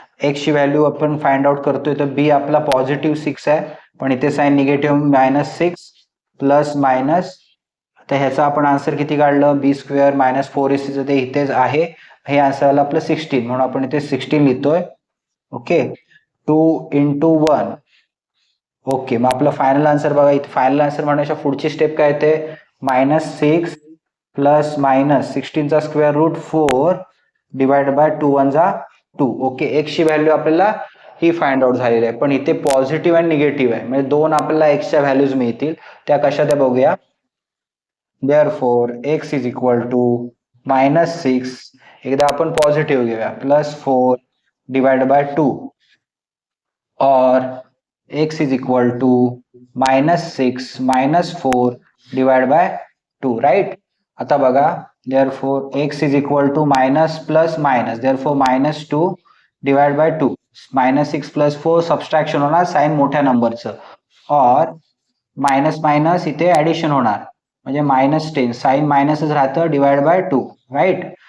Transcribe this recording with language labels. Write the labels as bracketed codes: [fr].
[mr] x ची value आपण find out करतोय, तर b आपला +6 आहे, पण इथे साइन निगेटिव्ह -6 प्लस मायनस. तर ह्याचा आपण आन्सर किती काढलं? b² - 4ac ते इथेच आहे. हे आन्सर आलं आपलं 16, म्हणून आपण इथे 16 लिहितोय. ओके, 2 × 1. ओके, मग आपलं फायनल आन्सर बघा. इथे फायनल आन्सर म्हणण्याच्या पुढची स्टेप काय येते? -6 प्लस -16 चा स्क्वेअर रूट 4 डिवाइड बाय 2 1 जा 2. ओके, एक्सची व्हॅल्यू आपल्याला ही फाइंड आउट झालेली आहे, पण इथे पॉझिटिव्ह आणि निगेटिव्ह आहे, म्हणजे दोन आपल्याला एक्सच्या व्हॅल्यूज मिळतील. त्या कशा त्या बघूया. [en] Therefore x is equal to -6, [mr] एकदा आपण पॉझिटिव्ह घेऊया, [en] +4 divided by 2, or x is equal to -6 -4 divided by 2, right? [mr] आता बघा, [en] therefore x is equal to minus plus minus, therefore -2 divided by 2, [mr] -6 plus 4 subtraction होणार साइन मोठ्या नंबरचं, और मायनस मायनस इथे addition होणार, म्हणजे -10 साइन मायनसच राहतं डिवाइड बाय 2, राईट?